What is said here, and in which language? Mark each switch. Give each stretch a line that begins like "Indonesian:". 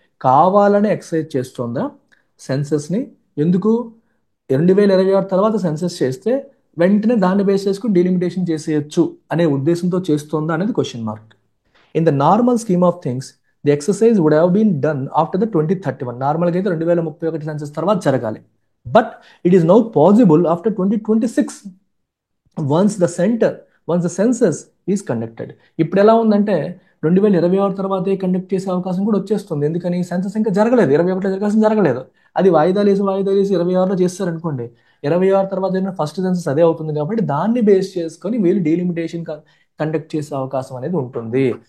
Telugu: కావాలనే ఎక్సర్సైజ్ చేస్తుందా సెన్సస్ని? ఎందుకు? 2026 తర్వాత సెన్సస్ చేస్తే వెంటనే దాన్ని బేస్ చేసుకుని డీలిమిటేషన్ చేసేయచ్చు అనే ఉద్దేశంతో చేస్తుందా అనేది question mark.
English: In the normal scheme of things the exercise would have been done after the 2031.
Telugu: నార్మల్గా అయితే 2031 సెన్సస్ తర్వాత జరగాలి.
English: But it is now possible after 2026 once the census is conducted.
Telugu: ఇప్పుడు ఎలా ఉందంటే 2026 తర్వాతే కండక్ట్ చేసే అవకాశం కూడా వచ్చేస్తుంది. ఎందుకని? సెన్సస్ ఇంకా జరగలేదు, 21లో జరగాల్సిన జరగలేదు. అది వాయిదాలు వేసి 26లో చేస్తారనుకోండి, 26 తర్వాత జరిగిన ఫస్ట్ సెన్సస్ అదే అవుతుంది కాబట్టి దాన్ని బేస్ చేసుకొని వీళ్ళు డీలిమిటేషన్ కండక్ట్ చేసే అవకాశం అనేది ఉంటుంది.